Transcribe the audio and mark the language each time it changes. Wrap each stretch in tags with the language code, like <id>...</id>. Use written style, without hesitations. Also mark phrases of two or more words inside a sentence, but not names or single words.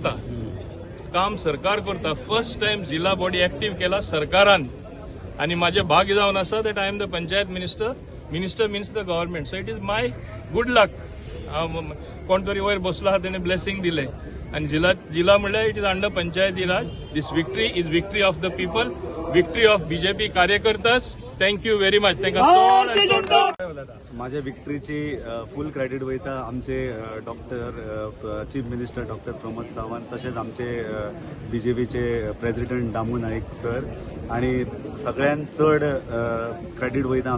<en>करता first time जिल्हा body active</en> <kok>केला सरकारान आनी म्हाजें भाग्य जावन आसा</kok> <en>that I am the panchayat minister means the government so it is my good luck</en> <kok>कोण तरी वयर बसलो आहा तेणे ब्लेसिंग दिले आनी जिल्हा म्हणल्यार</kok> <en>it is under panchayati raj this victory is victory of the people victory of BJP कार्यकर्तास thank you very much</en> <kok>माझ्या विक्ट्रीची</kok> <en>full credit</en> <kok>वयता आमचे डॉक्टर</kok> <en>chief minister</en> <kok>डॉक्टर प्रमोद सावंत तशेंच आमचे बीजेपीचे प्रेसिडेंट दामू नाईक सर आणि सगळ्यांत चड क्रेडिट वयता</kok>